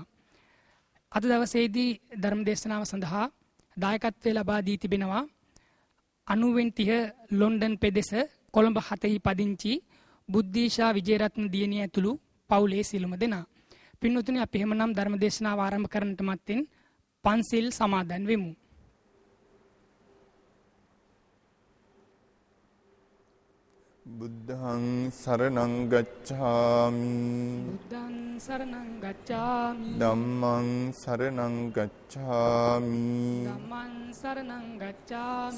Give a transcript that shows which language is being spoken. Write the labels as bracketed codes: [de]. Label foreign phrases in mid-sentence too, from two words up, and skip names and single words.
[si] අද දවසේදී ධර්ම දේශනාව සඳහා දායකත්වය ලබා දී තිබෙනවා 90 ලොන්ඩන් පෙදෙස කොළඹ 7 පදිංචි බුද්ධීෂා විජේරත්න දියණිය ඇතුළු පවුලේ සිළුම දෙනා. පින්වතුනි, අපි එහෙමනම් ධර්ම දේශනාව ආරම්භ කරන්නට මත්තෙන් පන්සිල් සමාදන් වෙමු. [pi] බුද්ධං සරණං ගච්ඡාමි. බුද්ධං සරණං ගච්ඡාමි. ධම්මං සරණං ගච්ඡාමි. ධම්මං සරණං ගච්ඡාමි.